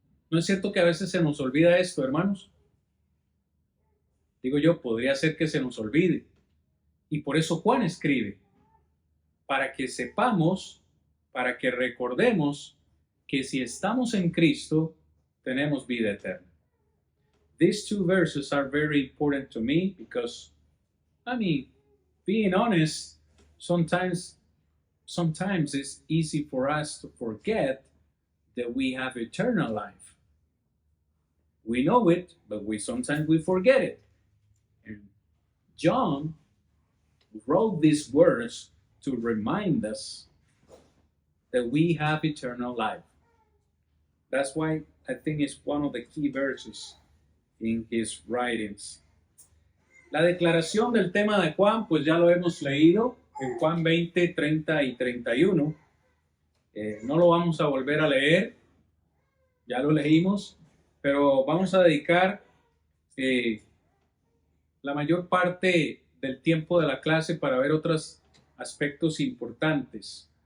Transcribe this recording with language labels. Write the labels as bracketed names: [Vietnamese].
[Spanish] ¿No es cierto que a veces se nos olvida esto, hermanos? Digo yo, podría ser que se nos olvide. Y por eso Juan escribe, para que sepamos, para que recordemos que si estamos en Cristo, tenemos vida eterna. [English] These 2 verses are very important to me because, being honest, sometimes it's easy for us to forget that we have eternal life. We know it, but sometimes we forget it. And John wrote these words to remind us that we have eternal life. That's why I think it's one of the key verses in his writings. [Spanish] La declaración del tema de Juan, pues ya lo hemos leído en Juan 20, 30 y 31. No lo vamos a volver a leer, ya lo leímos. pero vamos a dedicar la mayor parte del tiempo de la clase para ver otros aspectos importantes.